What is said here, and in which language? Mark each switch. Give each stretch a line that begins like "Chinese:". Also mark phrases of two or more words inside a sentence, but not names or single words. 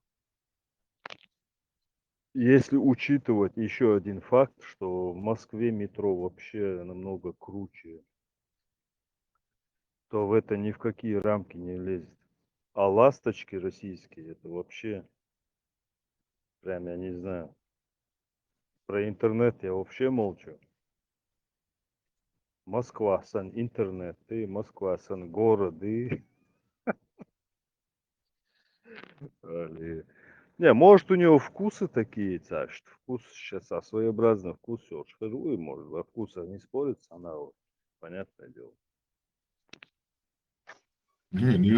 Russian: Если учитывать еще один факт, что в Москве метро вообще намного круче, то в это ни в какие рамки не лезет. А ласточки российские, это вообще, прям я не знаю. Про интернет я вообще молчу. Москва, сан интернет, и Москва, сан город, и... Не, может у него вкусы такие, что вкус сейчас, своеобразный вкус, все, шхеруй, может, во вкусах не спорится, она вот, понятное дело. Не